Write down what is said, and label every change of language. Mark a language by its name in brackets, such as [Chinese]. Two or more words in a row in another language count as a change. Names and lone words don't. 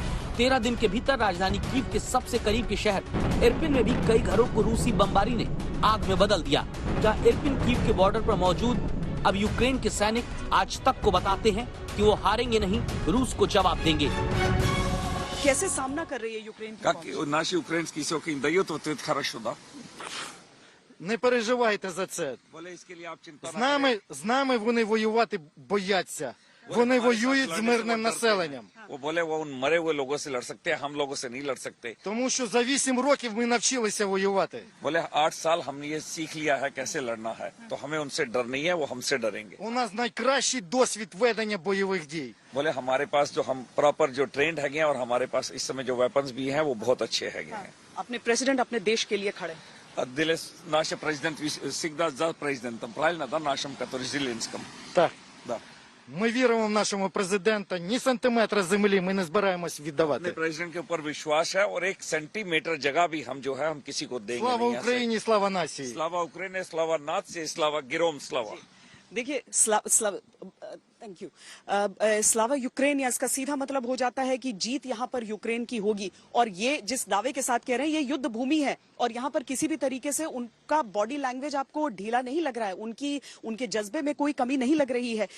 [Hindi] 13 दिन के भीतर राजधानी कीव के सबसे करीब के शहर इरपिन में भी कई घरों को रूसी बमबारी ने आग में बदल दिया। जहां इरपिन कीव के बॉर्डर पर मौजूद अब यूक्रेन के सैनिक आज तक को बताते हैं कि वो हारेंगे नहीं, रूस को जवाब देंगे। कैसे सामना कर रही है यूक्रेन की [Ukrainian] Як наші українські сьогодні дають, то це хорошо, да? Не переживайте за це. З нами вони воювати бояться. Вони воюють з мирним населенням. [Hindi] वो बोले वो उन मरे हुए लोगों से लड़ सकते हैं, हम लोगों से नहीं लड़ सकते। [Ukrainian] Тому що за 8 років ми навчилися воювати. [Hindi] बोले 8 साल हमने ये सीख लिया है कैसे लड़ना है, तो हमें उनसे डर नहीं है, वो हमसे डरेंगे। [Ukrainian] У нас найкращий досвід ведення бойових дій. [Hindi] बोले हमारे पास जो हम प्रॉपर जो ट्रेंड है और हमारे पास इस समय जो वेपन्स भी हैं वो बहुत अच्छे हैं। अपने प्रेसिडेंट अपने देश के लिए खड़े। [Russian] Ділес наш президент всегда за президентом, правильно, да, нашим, который Зеленским. [Ukrainian] Так. [Russian] Да. [Ukrainian] Ми віримо в нашого президента. Ні сантиметра землі ми не збираємось віддавати. [Hindi] अपने प्रेसिडेंट के ऊपर विश्वास है और 1 सेंटीमीटर जगह भी हम जो है हम किसी को देंगे [Ukrainian] Слава [Hindi] नहीं। [Ukrainian] Україні, слава нації. [Russian] Слава Украине, слава нации, слава героям, слава। [Hindi] देखिए [English] thank you. [Ukrainian] Слава Україна, [Hindi] या इसका सीधा मतलब हो जाता है कि जीत यहाँ पर यूक्रेन की होगी। और ये जिस दावे के साथ कह रहे हैं ये युद्ध भूमि है और यहाँ पर किसी भी तरीके से उनका [English] body language [Hindi] आपको ढीला नहीं लग रहा है, उनके जज्बे में कोई कमी नहीं लग रही है।